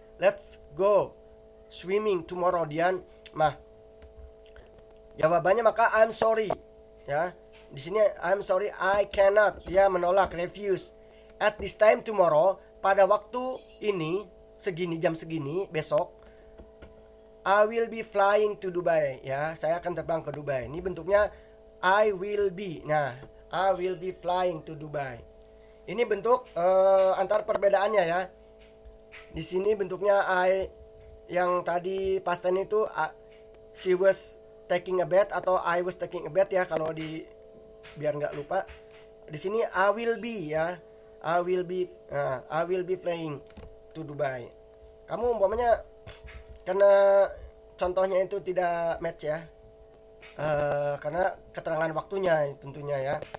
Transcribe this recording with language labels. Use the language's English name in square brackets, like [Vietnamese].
[English] Let's go swimming tomorrow, Dian. [Indonesian] Jawabannya maka [English] I'm sorry [Indonesian] ya. Di sini [English] I'm sorry I cannot, [Indonesian] dia menolak, refuse. [English] At this time tomorrow, [Indonesian] pada waktu ini segini, jam segini besok, [English] I will be flying to Dubai ya. [Indonesian] Saya akan terbang ke Dubai. Ini bentuknya [English] I will be. Nah, I will be flying to Dubai. [Indonesian] Ini bentuk antar perbedaannya ya. Di sini bentuknya I, yang tadi past tense itu [English] she was taking a bath [Indonesian] atau [English] I was taking a bath [Indonesian] ya, kalau di biar nggak lupa. Di sini [English] I will be [Indonesian] ya. [English] I will be flying to Dubai. [Indonesian] Kamu umpamanya karena contohnya itu tidak match ya. Karena keterangan waktunya tentunya ya.